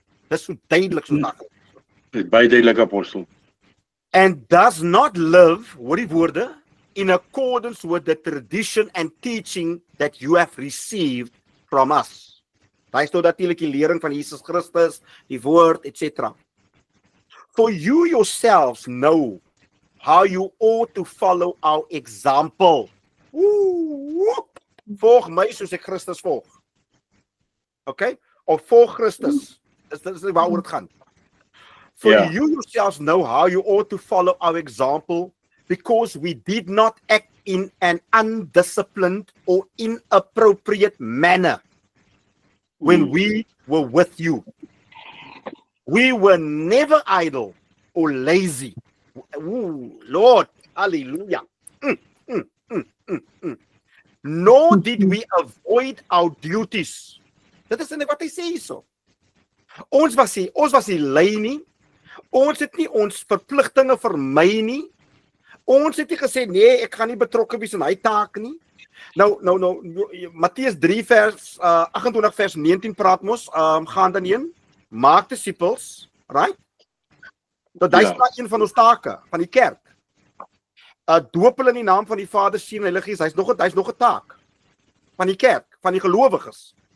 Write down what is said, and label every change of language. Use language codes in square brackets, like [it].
[af] Dit is so duidelik so dag. Dit baie duidelik apostel. [en] And does not live, [af] hoor die woorde, [en] in accordance with the tradition and teaching that you have received from us. [af] Daar is nou natuurlik die lering van Jesus Christus, die woord, etc. [en] For you yourselves know how you ought to follow our example. [af] Volg my soos ek Christus volg. Okay? Of volg Christus. Dit is waaroor dit gaan. [en] For you yourselves know how you ought to follow our example, because we did not act in an undisciplined or inappropriate manner when we were with you. We were never idle or lazy. Lord, hallelujah. Nor did we avoid our duties. [af] Dit is net wat hy sê hierso. Ons was nie lui nie. Ons het nie ons verpligtinge vermy nie. Ons het nie gesê nee, ek gaan nie betrokke wees in hy taak nie. Nou Matteus 3 vers 28 vers 19 praat mos, gaan dan heen, maak disippels, right? Dat dis maar een van ons take van die kerk. Doop hulle in die naam van die Vader, Seun en Heilige Gees. Hy's nog 'n taak van die kerk, van die gelowiges.